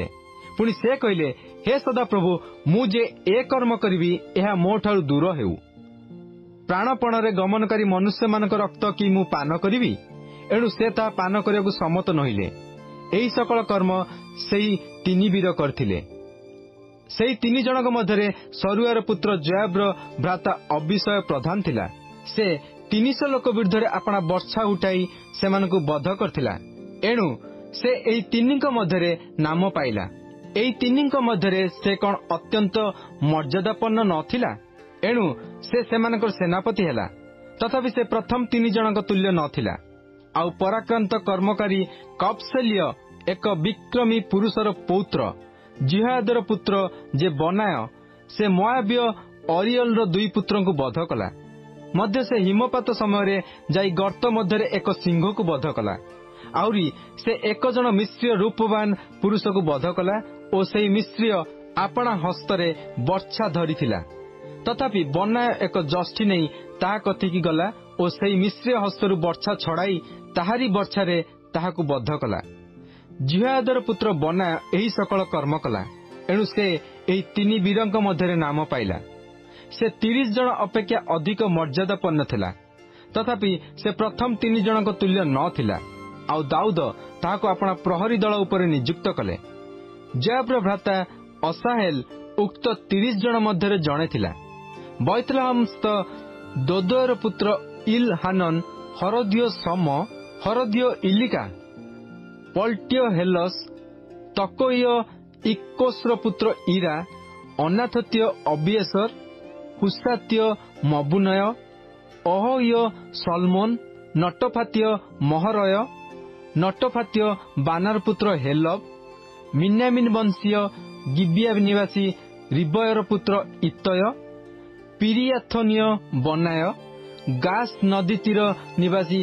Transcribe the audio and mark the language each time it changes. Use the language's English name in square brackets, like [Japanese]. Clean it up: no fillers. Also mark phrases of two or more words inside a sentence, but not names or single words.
[Odia] ପୁଣି ସେ କହିଲେ, ହେ ସଦାପ୍ରଭୁ, ମୁଁ ଯେ ଏ କର୍ମ କରିବି ଏହା ମୋଠାରୁ ଦୂର ହେଉ। ପ୍ରାଣପଣ ରେ ଗମନକାରୀ ମନୁଷ୍ୟ ମାନଙ୍କ ରକ୍ତ କି ମୁଁ ପାନ କରିବି? ଏଣୁ ସେ ତାହା ପାନ କରିବାକୁ ସମ୍ମତ ନହେଲେ। ଏହି ସକଳ କର୍ମ ସେହି 3 ବୀର କରିଥିଲେ। ସେହି 3 ଜଣଙ୍କ ମଧ୍ୟରେ ସରୁୟାର ପୁତ୍ର ଯୋୟାବର ଭ୍ରାତା ଅବୀଶୟ ପ୍ରଧାନ ଥିଲା। ସେ 300 ଲୋକ ବିରୁଦ୍ଧ ଆପଣା ବର୍ଚ୍ଛା ଉଠାଇ ସେମାନଙ୍କୁ ବଧ କରିଥିଲା। ଏଣୁ ସେ ଏହି 3 ମଧ୍ୟରେ ନାମ ପାଇଲା। ଏହି 3 ମଧ୍ୟରେ ସେ କି ଅତ୍ୟନ୍ତ ମର୍ଯ୍ୟାଦାପନ୍ନ ନଥିଲା? ଏଣୁ ସେ ସେମାନଙ୍କର ସେନାପତି ହେଲା। ତଥାପି ସେ ପ୍ରଥମ 3 ଜଣଙ୍କ ତୁଲ୍ୟ ନଥିଲା। ଆଉ ପରାକ୍ରାନ୍ତ କର୍ମକାରୀ କବ୍‌ସେଲୀୟ ଏକ ବିକ୍ରମୀ ପୁରୁଷର ପୌତ୍ର ଯିହୋୟାଦାର ପୁତ୍ର ଯେ ବନାୟ, ସେ ମୋୟାବୀୟ ଅରୀୟେଲର 2 ପୁତ୍ରଙ୍କୁ ବଧ କଲା। ମଧ୍ୟ ସେ ହିମପାତ ସମୟ ଯାଇ ଗର୍ତ୍ତ ମଧ୍ୟ ଏକ ସିଂହକୁ ବଧ କଲା। ଆଉରି ସେ 1 ଜଣ ମିସ୍ରୀୟ ରୂପବାନ ପୁରୁଷକୁ ବଧ କଲା ଆଉ ସେ ମିସ୍ରୀୟ ଆପଣା ହସ୍ତରେ ବର୍ଚ୍ଛା ଧରିଥିଲା। ତଥାପି ବନାୟ ଏକ ଯଷ୍ଟି ନେଇ ତାହା ନିକଟକୁ ଗଲା ଆଉ ସେ ମିସ୍ରୀୟ ହସ୍ତରୁ ବର୍ଚ୍ଛା ଛଡ଼ାଇ ତାହାରି ବର୍ଚ୍ଛାରେ ତାହାକୁ ବଧ କଲା। ଯିହୋୟାଦାର ପୁତ୍ର ବନାୟ ଏହି ସକଳ କର୍ମ କଲା। ଏଣୁ ସେ ଏହି 3 ବୀରଙ୍କ ମଧ୍ୟରେ ନାମ ପାଇଲା। ସେ 30 ଜଣ ଅପେକ୍ଷା ଅଧିକ ମର୍ଯ୍ୟାଦାପନ୍ନ ଥିଲା। ତଥାପି ସେ ପ୍ରଥମ 3 ଜଣଙ୍କ ତୁଲ୍ୟ ନ ଥିଲା। ଆଉ ଦାଉଦ ତାହାକୁ ଆପଣା ପ୍ରହରୀ ଦଳ ଉପରେ ନିଯୁକ୍ତ କଲେ। ଯୋୟାବର ଭ୍ରାତା ଅସାହେଲ ଉକ୍ତ 30 ଜଣ ମଧ୍ୟରେ ଜଣେ ଥିଲା। ବୈଥଲେହମସ୍ଥ ଦୋଦୋୟର ପୁତ୍ର ଇଲହାନନ, ହରୋଦୀୟ ଶମ୍ମ, ହରୋଦୀୟ ଇଲୀକା, ପଲ୍‌ଟୀୟ ହେଲସ, ତକୋୟୀୟ ଇକ୍କେଶର ପୁତ୍ର ଈରା, ଅନାଥୋତୀୟ ଅବୀୟେଜର, ହୁସାତ୍ୟ ମବୁନୟ, ଅହୟ ସଲମୋନ, ନଟଫାତ୍ୟ ମହରୟ, ନଟଫାତ୍ୟ ବାନାର ପୁତ୍ର ହେଲବ, ମିନ୍ୟାମିନ୍ ବଂଶୀୟ ଗିବିଆ ନିବାସୀ ରିବୟର ପୁତ୍ର ଇତୟ, ପିରିୟାଥନୀୟ ବନାୟ, ଗାସ୍ ନଦୀ ତୀର ନିବାସୀ